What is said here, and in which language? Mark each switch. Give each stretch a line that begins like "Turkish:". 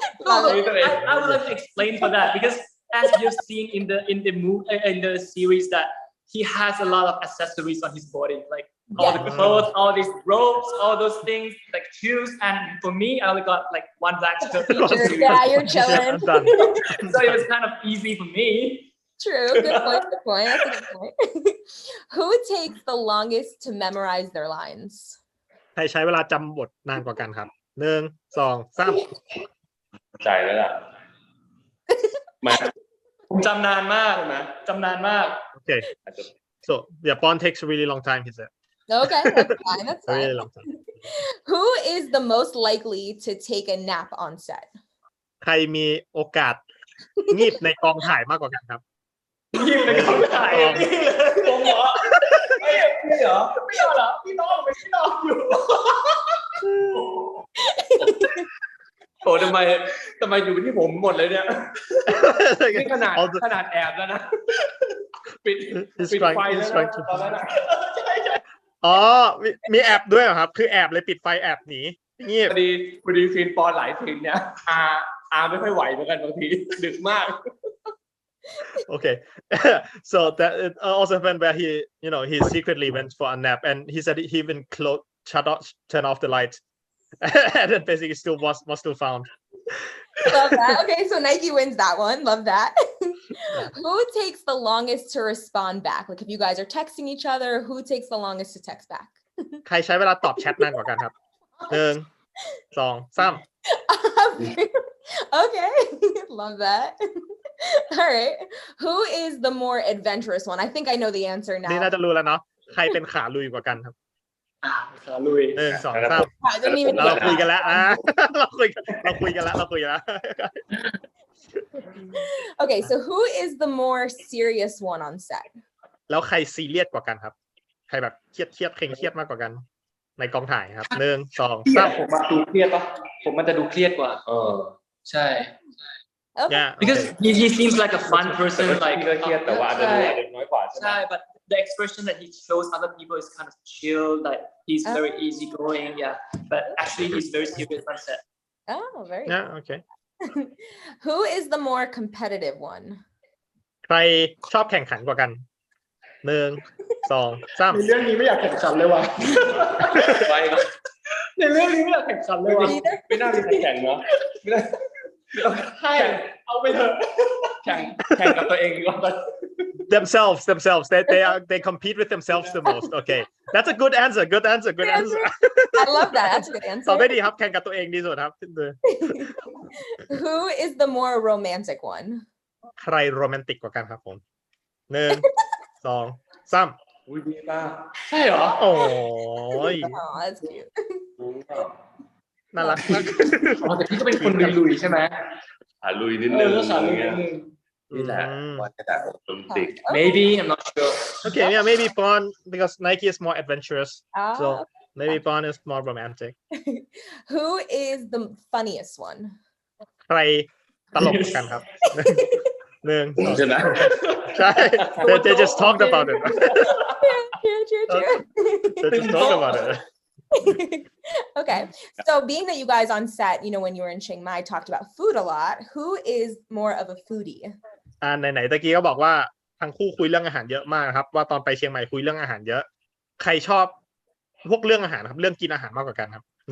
English: I would like to explain for that because as you've seen in the series that he has a lot of accessories on his body, like all the clothes, all these ropes, all those things, like shoes. And for me, I only got like one black shirt. Yeah, you're chilling. So it was kind of easy for me. True. Good point. That's a good point. Who takes the longest to memorize their lines?
Thai: ใครใช้เวลาจำบทนานกว่ากันครับ1 2 3 ใจแล้วล่ะ ผมจำนานมากนะจำนานมาก
English: Okay. So yeah, Bond takes a really long time, he said. Okay, that's fine. That's Very fine. long time. Who is the most likely to take a nap on set?
Thai: ใครมีโอกาสงีบในกองถ่ายมากกว่ากันครับ ยิ้มในกองถ่ายนี่เลยผมเหรอนี่เหรอไม่เอาเหรอพี่น้องไม่พี่น้องอยู่โอ้ทำไมอยู่ที่ผมหมดเลยเนี่ยนี่ขนาดแอบแล้วนะปิดไฟแล้วนะตอนนั้นนะ อ๋อมีแอบด้วยเหรอครับคือแอบเลยปิดไฟแอบหนีงีบ พอดีซีนปอนหลายซีนเนี่ยอาไม่ค่อยไหวเหมือนกันบางทีดึกมาก
English: Okay, so that it also happened where he secretly went for a nap, and he said he even turn off the light, and then basically still was still found. Love that. Okay, so Nike wins that one. Love that. Who takes the longest to respond back? Like if you guys are texting each other, who takes the longest to text back?
Thai: ใครใช้เวลาตอบแชทนานกว่ากันครับ1 2 3
English: Okay, love that. All right. Who is the more adventurous one? I think I know the answer now.
Thai: นี่น่าจะรู้แล้วเนาะใครเป็นขาลุยกว่ากันครับ ขาลุย 1 2 3เราคุยกันแล้วเราคุยกันแล้ว
English: Okay, so who is the more serious one on set?
Thai: แล้วใครซีเรียสกว่ากันครับใครแบบเครียดเคร่งเครียดมากกว่ากันในกองถ่ายครับ1 2 3 ผมมาดูเครียดป่ะผมมันจะดูเครียดกว่าใช่
English: Okay. Yeah, because he seems like a fun person like
Thai: เครียดแต่ว่าอาจจะน้อยกว่าใช่ไหม
English: ใช่ but the expression that he shows other people is kind of chill like he's very easygoing yeah but actually he's very serious on set Oh, very yeah, okay. Who is the more competitive one?
Thai: ใครชอบแข่งขันกว่ากัน1 2 3 ในเรื่องนี้ไม่อยากแข่งขันเลยว่ะในเรื่องนี้ไม่อยากแข่งขันเลยว่ะ ไม่น่ามีใครแข่งเนาะ ใช่เอาไปเถอะ แข่งกับตัวเองดีกว่า
English: themselves they compete with themselves the most okay that's a good answer I love that that's a good answer
Thai: ตอบได้ดีครับแข่งกับตัวเองดีสุดครับ
English: Who is the more romantic one
Thai: ใครโรแมนติกกว่ากันครับผม1 2 3 อุ้ยดีมาก ใช่เหรอ โอ้ย
English: that's cute
Thai: น่ารักมาก แต่พี่ก็เป็นคนลุยใช่ไหม ลุยนิดนึง นี่แหละ ว่าจะโรแมนติก
English: maybe I'm not sure okay yeah maybe Bond because Nike is more adventurous so maybe Bond is more romantic Who is the funniest one
Thai: ใครตลกกันครับ1 ใช่ไหม
English: ใช่ they just talked about it True. they just talked about it Okay, so being that you guys on set, when you were in Chiang Mai, talked about food a lot. Who is more of a foodie?
Thai: ไหนตะกี้ก็บอกว่าทั้งคู่คุยเรื่องอาหารเยอะมากครับว่าตอนไปเชียงใหม่คุยเรื่องอาหารเยอะใครชอบพวกเรื่องอาหารครับเรื่องกินอาหารมากกว่ากันครับ1 2 3